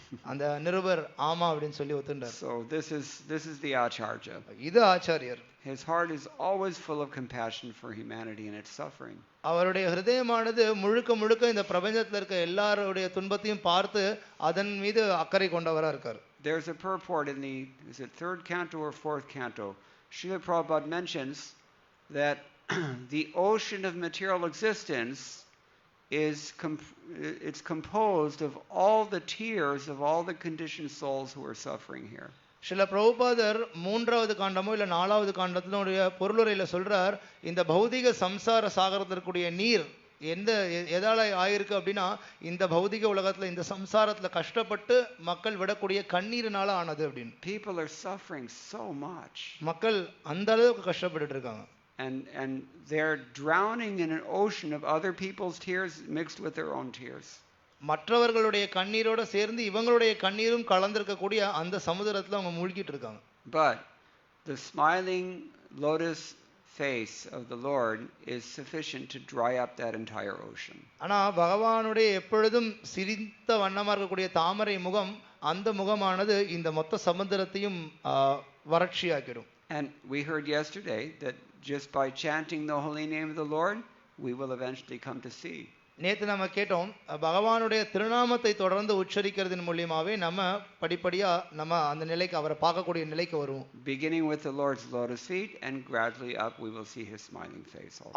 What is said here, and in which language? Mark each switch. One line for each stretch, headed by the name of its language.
Tamil: அந்த நிருபர் ஆமா அப்படின்னு சொல்லி ஒத்துண்டார்.
English: So this is the Acharya.
Tamil: இது ஆச்சாரியர்.
English: His heart is always full of compassion for humanity and its suffering.
Tamil: அவருடைய ஹிருதயமானது முழுக்க இந்த பிரபஞ்சத்துல இருக்க எல்லாருடைய துன்பத்தையும் பார்த்து அதன் மீது அக்கறை கொண்டவரா இருக்கார்.
English: There's a purport in the third canto or fourth canto. Srila Prabhupada mentions that the ocean of material existence it's composed of all the tears of all the conditioned souls who are suffering here.
Tamil: Srila பிரபுபாதர் 3வது காண்டமோ இல்ல 4வது காண்டத்தினுடைய பொருளுரையில சொல்றார், இந்த பௌதிக சம்சார சாகரத்திற்குரிய நீர் எதால ஆயிருக்கு அப்படின்னா இந்த பௌதிக உலகத்துல இந்த சம்சாரத்துல கஷ்டப்பட்டு மக்கள் விடக்கூடிய கண்ணீரினால ஆனது அப்படின்னு.
English: People are suffering so much.
Tamil: மக்கள் அந்த அளவுக்கு கஷ்டப்பட்டுட்டு இருக்காங்க.
English: And they're drowning in an ocean of other people's tears mixed with their own tears.
Tamil: மற்றவர்களுடைய கண்ணீரோட சேர்ந்து இவங்களுடைய கண்ணீரும் கலந்திருக்க கூடிய அந்த சமுத்திரத்துல அவங்க மூழ்கிட்டு இருக்காங்க.
English: But the smiling lotus face of the Lord is sufficient to dry up that entire ocean.
Tamil: ஆனா பகவானுடைய எப்பொழுதும் சிரித்த வண்ணமா இருக்கக்கூடிய தாமரை முகம், அந்த முகமானது இந்த மொத்த சமுத்திரத்தையும் வறட்சியாக்கிடும்.
English: And we heard yesterday that just by chanting the holy name of the Lord, we will eventually come to see.
Tamil: நேத்து நம்ம கேட்டோம் பகவானுடைய திருநாமத்தை தொடர்ந்து உச்சரிக்கிறதன் மூலியமாவே நம்ம படிப்படியா நம்ம அந்த நிலைக்கு அவரை பார்க்கக்கூடிய நிலைக்கு வருவோம்.
English: Beginning with the Lord's lotus feet and gradually up we will see his smiling face also.